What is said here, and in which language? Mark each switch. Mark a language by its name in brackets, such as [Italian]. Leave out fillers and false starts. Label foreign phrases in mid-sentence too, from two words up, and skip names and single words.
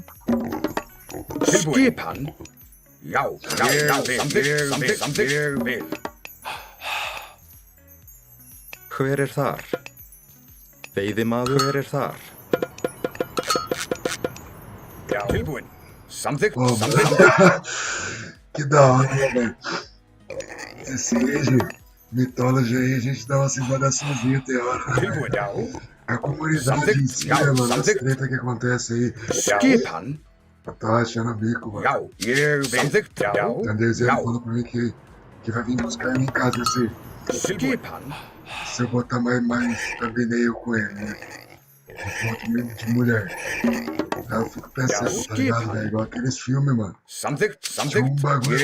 [Icelandic] Skipan. Já. Samþykkt. Ég vil. Hver þar? Veiðimaður. Hver þar? Já. Tilbúin. Samþykkt. [Portuguese] Pô, que da hora, né, velho? Esse Age, Mythology aí, a gente dá uma seguraçãozinha, tem hora, né? [Icelandic] Tilbúin. Já. [Portuguese] A comunidade em si, né, mano? Essa treta que acontece aí. [Icelandic] Skipan. [Portuguese] Eu tô achando o bico, mano. [Icelandic] Já. Ég vil. Samþykkt. Já. [Portuguese] Tem desenho falando pra mim que vai vir buscar ele em casa [Icelandic] Skipan. [Portuguese] se eu botar mais thumbnail com ele, né? Foto mesmo de mulher. Aí eu fico pensando, tá ligado, velho? Igual aqueles filmes, mano. [Icelandic] Samþykkt. [Portuguese] Tinha um bagulho